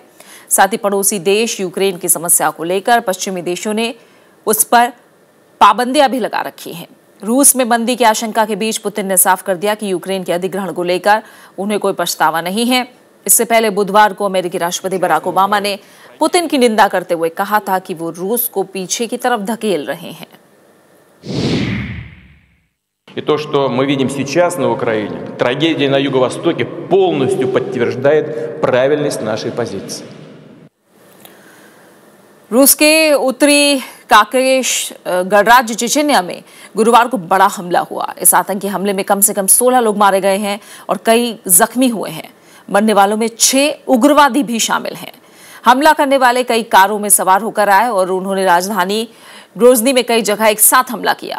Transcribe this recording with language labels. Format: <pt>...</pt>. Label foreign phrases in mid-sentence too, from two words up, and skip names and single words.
<hi>साथ ही पड़ोसी देश यूक्रेन की समस्या को लेकर पश्चिमी देशों ने उस पर पाबंदियां भी लगा रखी हैं। रूस में मंदी की आशंका के बीच पुतिन ने साफ कर दिया कि यूक्रेन के अधिग्रहण को लेकर उन्हें कोई पछतावा नहीं है। इससे पहले बुधवार को अमेरिकी राष्ट्रपति बराक ओबामा ने पुतिन की निंदा करते हुए कहा था कि वो रूस को पीछे की तरफ धकेल रहे हैं।</hi> <ru>И то, что мы видим сейчас на Украине, трагедия на Юго-Востоке, полностью подтверждает правильность нашей позиции.</ru> <hi>रूस के उत्तरी काकेश गणराज्य चेचन्या में गुरुवार को बड़ा हमला हुआ। इस आतंकी हमले में कम से कम 16 लोग मारे गए हैं और कई जख्मी हुए हैं। मरने वालों में 6 उग्रवादी भी शामिल हैं। हमला करने वाले कई कारों में सवार होकर आए और उन्होंने राजधानी ग्रोजनी में कई जगह एक साथ हमला किया।</hi>